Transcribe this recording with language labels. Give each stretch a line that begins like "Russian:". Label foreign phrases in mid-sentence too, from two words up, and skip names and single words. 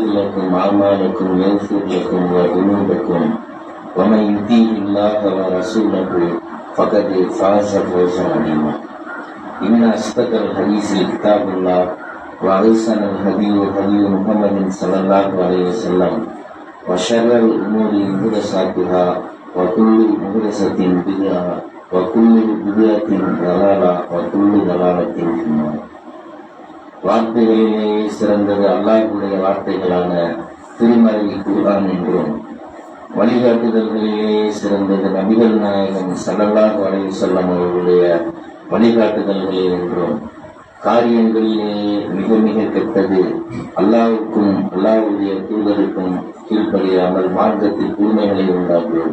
Arabic: لكم أعمالكم ويغفر لكم ذنوبكم ومن يطيع الله ورسوله فقد فاز فوزا عظيما إن أصدق الحديث كتاب الله وأحسن الهدي هدي محمد صلى الله عليه وسلم وشر الأمور محدثاتها وكل محدثة بدعة وكل بدعة ضلالة وكل ضلالة في النار.
Tamil: வார்த்தைகளிலே சிறந்தது அல்லாஹ்வுடைய வார்த்தைகளான திருமறை குர்ஆன் என்றும் வழிகாட்டுதல்களிலே சிறந்தது நபிகள் நாயகம்
Arabic: صلى الله عليه وسلم
Tamil: அவர்களுடைய வழிகாட்டுதல்களே என்றும் காரியங்களிலே மிக மிக கெட்டது அல்லாஹ்வுக்கும் அல்லாஹ்வுடைய தூதருக்கும் கீழ்ப்படியாமல் மார்க்கத்தில் புதுமைகளை உண்டாக்கும்.